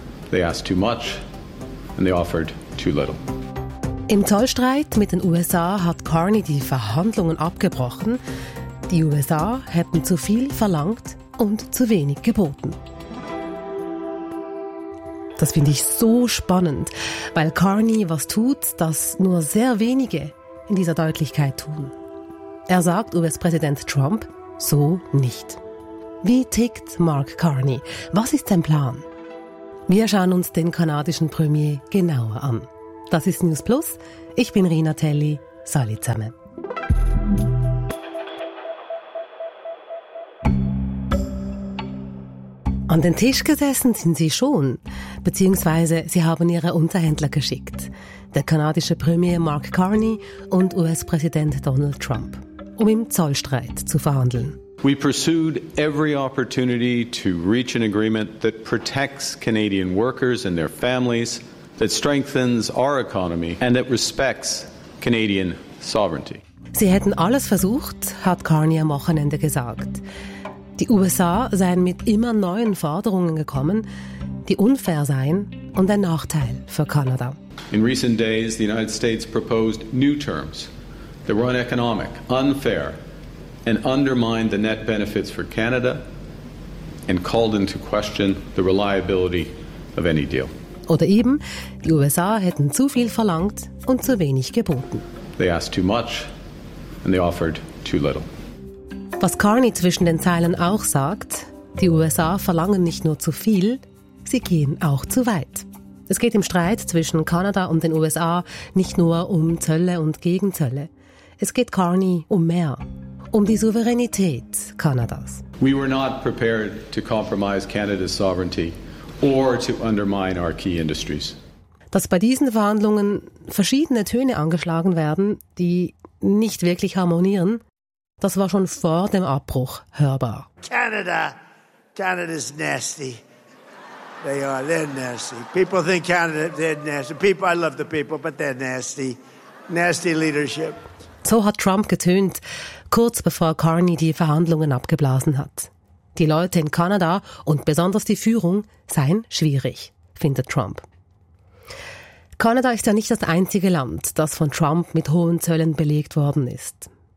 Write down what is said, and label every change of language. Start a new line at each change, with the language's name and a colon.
English: They asked too much and they offered too little.
German: Im Zollstreit mit den USA hat Carney die Verhandlungen abgebrochen. die USA hätten zu viel verlangt und zu wenig geboten. Das finde ich so spannend, weil Carney was tut, das nur sehr wenige in dieser Deutlichkeit tun. Er sagt US-Präsident Trump, so nicht. Wie tickt Mark Carney? Was ist sein Plan? Wir schauen uns den kanadischen Premier genauer an. Das ist News Plus. Ich bin Rina Telli. Salut zusammen. An den Tisch gesessen sind sie schon, beziehungsweise sie haben ihre Unterhändler geschickt. Der kanadische Premier Mark Carney und US-Präsident Donald Trump, um im Zollstreit zu verhandeln.
English: We pursued every opportunity to reach an agreement that protects Canadian workers and their families, that strengthens our economy and that respects Canadian sovereignty.
German: Sie hätten alles versucht, hat Carney am Wochenende gesagt. Die USA seien mit immer neuen Forderungen gekommen, die unfair seien und ein Nachteil für Kanada.
English: In recent days, the United States proposed new terms that were uneconomic, unfair, and undermined the net benefits for Canada and called into question the reliability of any deal.
German: Oder eben, die USA hätten zu viel verlangt und zu wenig geboten.
English: They asked too much and they offered too little.
German: Was Carney zwischen den Zeilen auch sagt, die USA verlangen nicht nur zu viel, sie gehen auch zu weit. Es geht im Streit zwischen Kanada und den USA nicht nur um Zölle und Gegenzölle. Es geht Carney um mehr, um die Souveränität Kanadas.
English: We were not prepared to compromise Canada's sovereignty or to undermine our key industries.
German: Dass bei diesen Verhandlungen verschiedene Töne angeschlagen werden, die nicht wirklich harmonieren, das war schon vor dem Abbruch hörbar.
English: Canada's nasty. They are, they're nasty. People think Canada, they're nasty. People, I love the people, but they're nasty. Nasty leadership.
German: So hat Trump getönt, kurz bevor Carney die Verhandlungen abgeblasen hat. Die Leute in Kanada und besonders die Führung seien schwierig, findet Trump. Kanada ist ja nicht das einzige Land, das von Trump mit hohen Zöllen belegt worden ist.